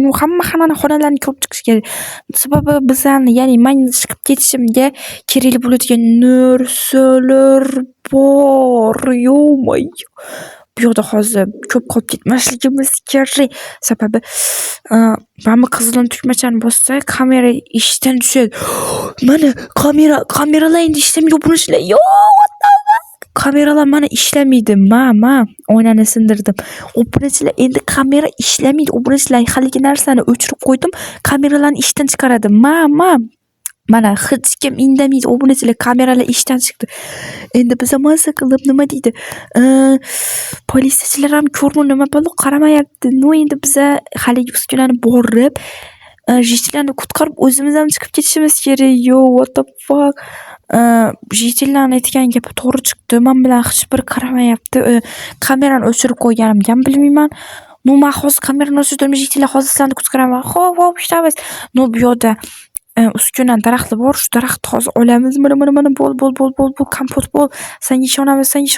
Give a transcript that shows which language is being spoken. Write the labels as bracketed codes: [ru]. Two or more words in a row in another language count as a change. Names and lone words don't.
[uz] Hamma xonalarni ko'rib chiqish kerak. Sababi bizani, ya'ni men chiqib ketishimga kerak bo'ladigan narsalar bor. Yo. Bu yoqda hozir ko'p qolib ketmasligimiz kerak. Sababi mana qizilni tugmachani bossa, kamera ishdan tushadi. Mana kameralar endi ishlamay obunachilar. [en] Yo, what the fuck? [uz] Kameralar mana ishlamaydi. Oynani sindirdim. Obunachilar, endi kamera ishlamaydi. Obunachilar, haligi narsani o'chirib qo'ydim. Kameralarni ishdan chiqaradi. Mana hech kim indamaydi. Obunachilar, kameralar ishdan chiqdi. Endi biz maza qilib nima deydi? Politsiyachilar ham ko'rmi nima bo'lib qaramayapti. Endi biz haligi uskunani borib, Jitillarni qutqarib o'zimiz ham chiqib ketishimiz kerak. [en] Yo, what the fuck? [uz] Jitillarni aytgan gapi to'g'ri chiqdi. Men bilan hech bir qaramayapti. Kamerani o'chirib qo'yganimga ham bilmayman. Men hozir kamerani o'chirdim. Jitillar hozir sizlarni qutqaraman. Xo'p, ishlamiz. Bu yoqda uskuna daraxti bor. Shu daraxtni hozir olamiz. Mana bo'l, kompot bo'l. Senga ishonamiz.